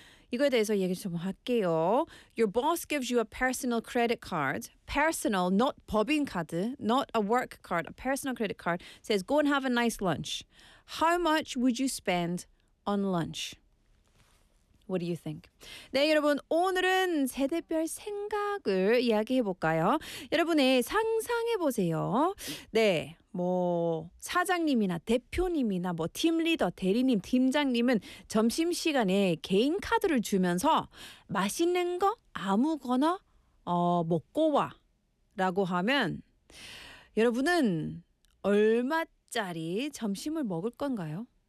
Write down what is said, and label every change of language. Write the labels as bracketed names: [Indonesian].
[Korean] 이거에 대해서 얘기 좀 할게요. [English] Your boss gives you a personal credit card. Personal, not 법인 카드, not a work card, a personal credit card, says go and have a nice lunch. How much would you spend on lunch? What do you think? [Korean] 네, 여러분, 오늘은 세대별 생각을 이야기해볼까요? 여러분의 상상해보세요. 네, 뭐 사장님이나 대표님이나 뭐 팀리더, 대리님, 팀장님은 점심시간에 개인 카드를 주면서 맛있는 거 아무거나 먹고 와 라고 하면 여러분은 얼마짜리 점심을 먹을 건가요?